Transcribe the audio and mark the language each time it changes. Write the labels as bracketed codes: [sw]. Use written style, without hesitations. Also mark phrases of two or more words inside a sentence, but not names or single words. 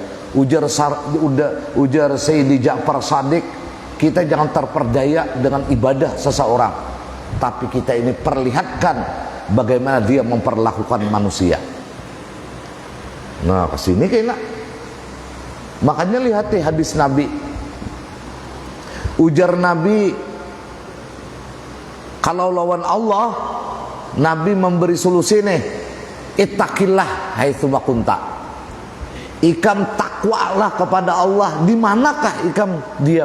[id] Ujar Sayyidi Ja'far Shadiq, kita jangan terperdaya dengan ibadah seseorang, tapi kita ini perlihatkan bagaimana dia memperlakukan manusia. Nah, kesini kayaknya. Makanya lihat hadis Nabi. Ujar Nabi, kalau lawan Allah, Nabi memberi solusi nih, [ar] اتق الله حيثما كنت. [bjn] Ikam takwalah kepada Allah di manakah ikam diam.